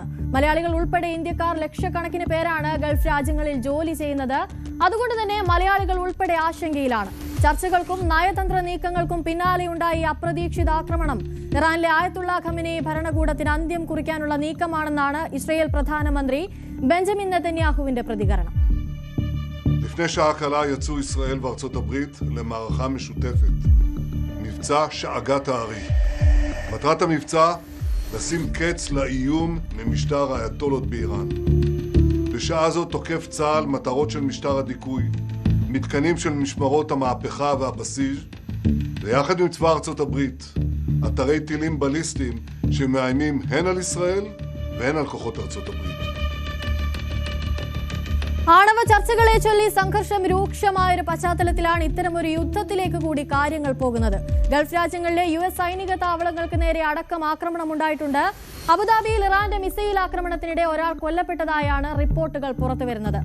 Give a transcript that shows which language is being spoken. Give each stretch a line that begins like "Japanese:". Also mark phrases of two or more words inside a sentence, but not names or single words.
Malayalam: മലയാളികൾ ഉൾപ്പെടെ ഇന്ത്യക്കാർ ലക്ഷക്കണക്കിന് പേരാണ് ഗൾഫ് രാജ്യങ്ങളിൽ ജോലി ചെയ്യുന്നത്. അതുകൊണ്ട് തന്നെ മലയാളികൾ ഉൾപ്പെടെ ആശങ്കയിലാണ്. ചർച്ചകൾക്കും നയതന്ത്ര നീക്കങ്ങൾക്കും പിന്നാലെയുണ്ടായ അപ്രതീക്ഷിത ആക്രമണം ഇറാനിലെ ആയത്തുള്ള ഖമനേയി ഭരണകൂടത്തിന് അന്ത്യം കുറിക്കാനുള്ള നീക്കമാണെന്നാണ് ഇസ്രയേൽ പ്രധാനമന്ത്രി ബെഞ്ചമിൻ നെതന്യാഹുവിന്റെ പ്രതികരണം.
Hebrew: לפני שעה קלה יצאו ישראל וארצות הברית למערכה משותפת, מבצע שאגת הארי. מטרת המבצע, לשים קץ לאיום ממשטר האייתולות באיראן. בשעה זו תוקף צה"ל מטרות של משטר הדיכוי, מתקנים של משמרות המהפכה והבסיס, ויחד עם צבא ארצות הברית, אתרי טילים בליסטיים שמאיימים הן על ישראל והן על כוחות ארצות הברית.
Malayalam: ആണവ ചർച്ചകളെ ചൊല്ലി സംഘർഷം രൂക്ഷമായ ഒരു പശ്ചാത്തലത്തിലാണ് ഇത്തരമൊരു യുദ്ധത്തിലേക്ക് കൂടി കാര്യങ്ങൾ പോകുന്നത്. ഗൾഫ് രാജ്യങ്ങളിലെ US സൈനിക താവളങ്ങൾക്ക് നേരെ അടക്കം ആക്രമണമുണ്ടായിട്ടുണ്ട്. അബുദാബിയിൽ ഇറാന്റെ മിസൈൽ ആക്രമണത്തിനിടെ ഒരാൾ കൊല്ലപ്പെട്ടതായാണ് റിപ്പോർട്ടുകൾ പുറത്തുവരുന്നത്.